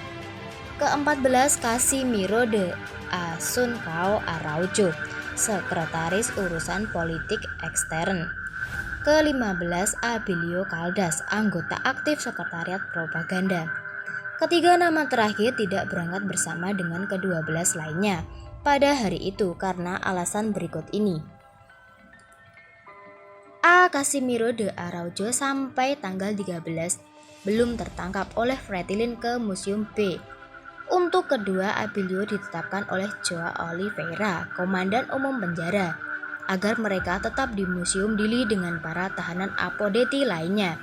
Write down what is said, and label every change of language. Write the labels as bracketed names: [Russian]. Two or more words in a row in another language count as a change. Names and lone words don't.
[Indonesian] Ke-14 Casimiro de Asuncao Araujo, Sekretaris Urusan Politik Ekstern. Ke-15 Abilio Caldas, anggota aktif Sekretariat Propaganda. Ketiga nama terakhir tidak berangkat bersama dengan ke-12 lainnya pada hari itu karena alasan berikut ini. A. Casimiro de Araujo sampai tanggal 13 belum tertangkap oleh Fretilin ke Museum B. Untuk kedua, Abilio ditetapkan oleh Joao Oliveira, Komandan Umum Penjara, agar mereka tetap di Museum Dili dengan para tahanan Apodeti lainnya.